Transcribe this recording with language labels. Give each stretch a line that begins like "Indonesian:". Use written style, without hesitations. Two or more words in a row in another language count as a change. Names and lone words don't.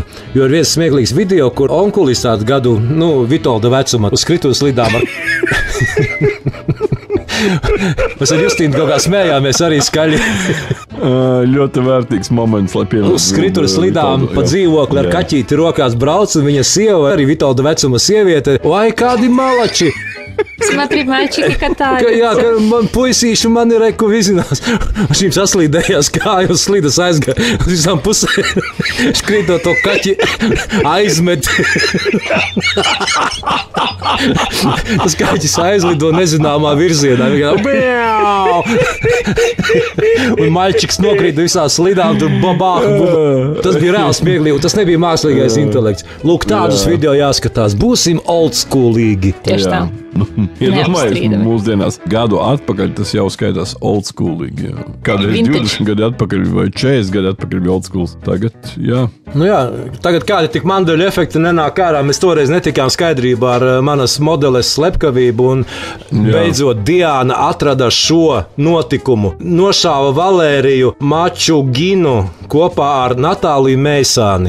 Latvian: Jo ir viens smieklīgs video, kur onkulis tādu gadu, Vitolda vecuma, uz skrituves lidām ar... Mēs ar Justīnu kaut kā smējāmies arī skaļi. Ļoti vērtīgs moments, lai pienāktu. Uz skrituves lidām pa dzīvokli ar kaķīti rokās brauc, un viņa sieva, arī Vitolda vecuma sieviete, vai kādi malači!
Russian: Смотри, мальчики катаются.
Latvian: Jā, ka man puisīši man ir reku vizinās. Šīm saslīdējās kāju un slidas aizgāja uz visām pusēm. Škrītot to kaķi aizmet. Tas kaķis aizlido nezināmā virzienā. Un maļčiks nokrīt visās slidām, tur babāk. Tas bija reāli smieklīgi, un tas nebija mākslīgais intelekts. Lūk, tādus video jāskatās. Būsim oldschoolīgi. Tieši tā. Neapstrīdami. Mūsdienās gadu atpakaļ tas jau skaitās
English: old schoolīgi.
Latvian: Kādreiz Vintage. 20 gadi atpakaļ vai 40 gadi atpakaļ bija
English: old schools.
Latvian: Tagad, jā. Nu jā, tagad kādi tik mandeļu efekti nenāk ārā. Mēs toreiz netikām skaidrībā ar manas modeles slepkavību un beidzot Diana atrada šo notikumu. Nošāva Valēriju Mačuginu kopā ar Natāliju Meisāni.